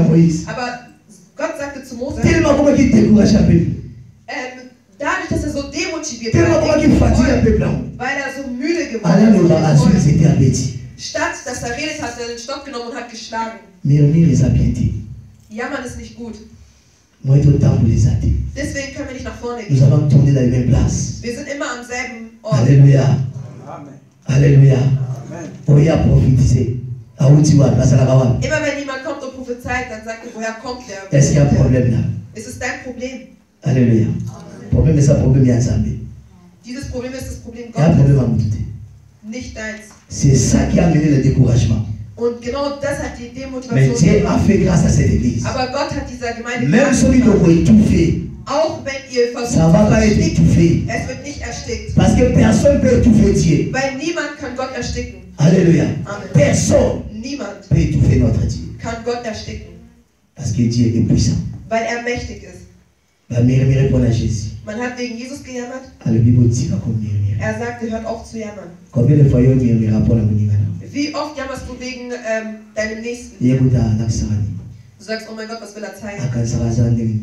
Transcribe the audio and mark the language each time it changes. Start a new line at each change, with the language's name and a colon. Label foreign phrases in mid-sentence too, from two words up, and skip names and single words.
German: Aber Gott sagte zu Mose, dadurch, dass er so demotiviert war, weil er so müde geworden ist, statt dass er redet, hat er den Stock genommen und hat geschlagen. Jammern ist nicht gut. Deswegen können wir nicht nach vorne gehen.
French: Nous allons tourner dans les mêmes places.
German: Wir sind immer am selben Ort.
French: Alléluia. Alléluia. Oh, il a prophétisé.
German: Immer wenn jemand kommt und prophezeit, dann sagt er, woher kommt der?
French: Est-ce qu'il y a un problème là?
German: Ist es dein Problem?
French: Alléluia. Problème, c'est un problème bien ensemble.
German: Dieses Problem ist das Problem
French: Il y a un problème à
German: Gottes,
French: monter.
German: nicht deins.
French: C'est ça qui a amené le découragement.
German: Und genau das hat die
French: Mais
German: Demotivation
French: Dieu a fait grâce à cette église.
German: Aber Gott hat dieser Gemeinde
French: Même celui qui a étouffé,
German: auch wenn ihr versucht,
French: ça va pas être étouffé.
German: es wird nicht erstickt.
French: Parce que personne ne peut étouffer Dieu.
German: Weil niemand kann Gott ersticken.
French: Alléluia. Amen. Personne
German: Niemand
French: peut étouffer notre Dieu.
German: kann Gott ersticken.
French: Parce que Dieu est puissant.
German: Weil er mächtig ist. Man hat wegen Jesus gejammert. Er sagte, hört auf zu jammern. Wie oft jammerst du wegen deinem Nächsten? Du sagst, oh mein Gott, was will er zeigen?